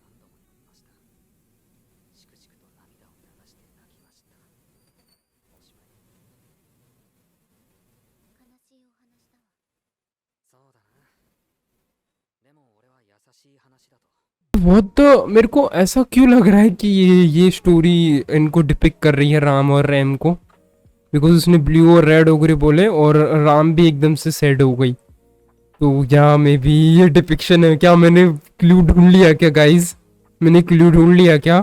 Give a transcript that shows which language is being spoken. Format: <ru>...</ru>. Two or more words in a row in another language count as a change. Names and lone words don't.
<ja>悲しいお話だわ。そうだな。でも俺は優しい話だと。</ja> <hi>बहुत तो मेरे को ऐसा क्यों लग रहा है कि ये स्टोरी इनको डिपिक्ट कर रही है राम और रैम को, बिकॉज उसने ब्लू और</hi> <en>red ogre</en> <hi>बोले और राम भी एकदम से सैड हो गई। तो क्या</hi> <en>may be</en> <hi>ये डिपिक्शन है क्या, मैंने क्लू ढूंढ लिया क्या गाइज, मैंने क्लू ढूंढ लिया क्या?</hi>